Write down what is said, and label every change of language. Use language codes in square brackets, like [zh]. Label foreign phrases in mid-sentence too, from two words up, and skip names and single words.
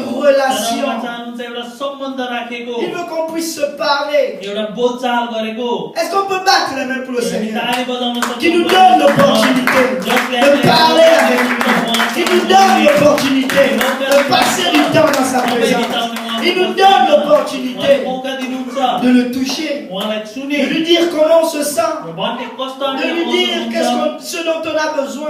[ne] तर उहाँ [fr] relation. [ne] चाहनुहुन्छ एउटा सम्बन्ध राखेको, [fr] Il veut qu'on puisse se parler. [ne] एउटा बोलचाल गरेको। [fr] Est-ce qu'on peut battre les mains pour le [ne] हामी [fr] Seigneur? [ne] ताली बजाउन सक्छौँ। [fr] Qui nous donne l'opportunité [ne] जसले [fr] de [ne] हामीलाई [fr] parler avec lui. Il nous donne l'opportunité de passer du temps dans sa présence. Il nous donne l'opportunité de le toucher, de lui dire comment on se sent, de lui dire ce dont on a besoin.